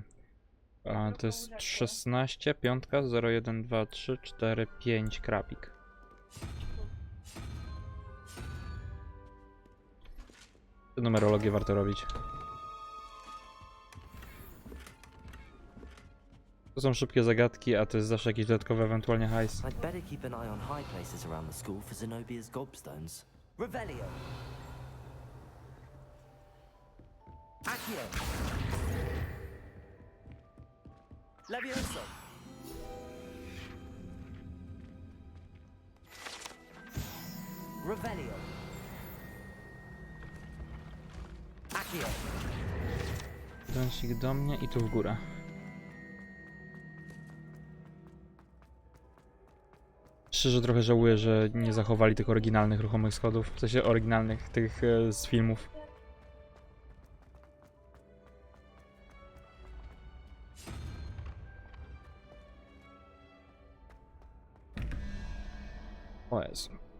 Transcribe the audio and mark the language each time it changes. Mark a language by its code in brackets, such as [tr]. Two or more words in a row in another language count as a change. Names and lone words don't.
[pl] A to jest 16, 5, 0, 1, 2, 3, 4, 5, krabik. Numerologię warto robić. To są szybkie zagadki, a to jest zawsze jakiś dodatkowy ewentualnie hajs. [en] I'd better keep an eye on high places around the school for Zenobia's gobstones. [pl] Revelio. Accio. Levioso. Revelio. Accio. Dąsik do mnie i tu w górę. Szczerze trochę żałuję, że nie zachowali tych oryginalnych ruchomych schodów. W sensie oryginalnych tych z filmów. O Jezu.